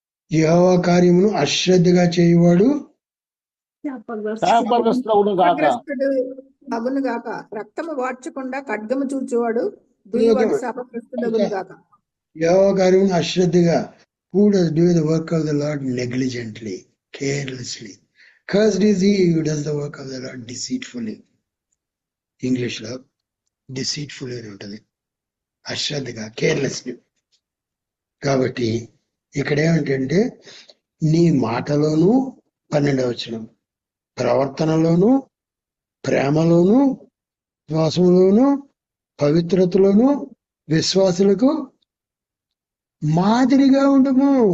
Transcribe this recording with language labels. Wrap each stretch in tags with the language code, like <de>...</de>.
<te>యెహోవా కార్యమును అశ్రద్ధగా చేయవాడు శాపగ్రస్తుడు గాక. శాపగ్రస్తుడు అగును గాక. రక్తము వార్చకుండా ఖడ్గము చూచువాడు దుయ్యవాడు శాపగ్రస్తుడగును గాక. యెహోవా కార్యమును అశ్రద్ధగా,</te> <en>who does do the work of the Lord negligently, carelessly. Cursed is he who does the work of the Lord deceitfully.</en> <te>English లో డిసీట్ఫుల్ అని ఉంటుంది, అశ్రద్ధగా, కేర్లెస్లీ. కాబట్టి ఇక్కడ ఏమిటంటే నీ మాటలోను 12వ వచనం, ప్రవర్తనలోను, ప్రేమలోను, విశ్వాసంలోను, పవిత్రతలోను విశ్వాసులకు మాదిరిగా ఉండము.</te>